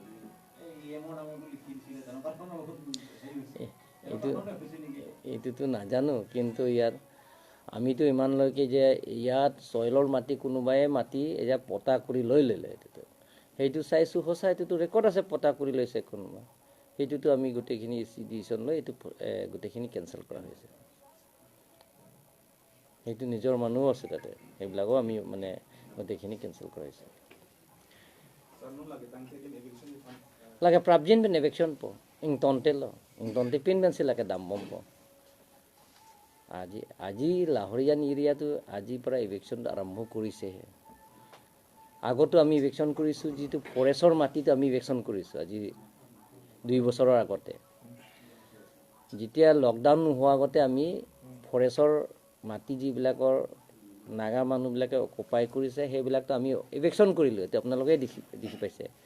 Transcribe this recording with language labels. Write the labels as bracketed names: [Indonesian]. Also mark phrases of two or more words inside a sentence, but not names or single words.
[Assamese] এইটোতো নাজানো কিন্তু ইয়াত আমিতো ইমানলৈকে যে ইয়াত সয়লৰ মাটি কোনোবাই মাটি এয়া পটা কৰি লৈ ললে সেইটো চাইছো সঁচা এইটো ৰেকৰ্ড আছে পটা কৰি লৈছে কোনোবা সেইটোতো আমি গোটেইখিনি ডিসিশন লৈ এইটো গোটেইখিনি কেনসেল কৰা হৈছে সেইটো নিজৰ মানুহ আছে তাতে সেইবিলাকো আমি মানে গোটেইখিনি কেনসেল কৰাইছে [Karbi] lagi prabjin ben eviction po ing tonte pin ben silake dam bom po [Assamese] আজি লাহৰিয়ান এৰিয়াটো আজি পৰা eviction আৰম্ভ কৰিছে আগতো আমি eviction কৰিছো যিটো ফৰেষ্টৰ মাটিটো আমি eviction কৰিছো আজি 2 বছৰৰ আগতে যেতিয়া লকডাউন হোৱা আগতে আমি ফৰেষ্টৰ মাটি যিবিলাকৰ নাগা মানুহবিলাকে অকুপাই কৰিছে সেইবিলাকটো আমি eviction কৰিলো এতে আপোনালোকে দেখি পাইছে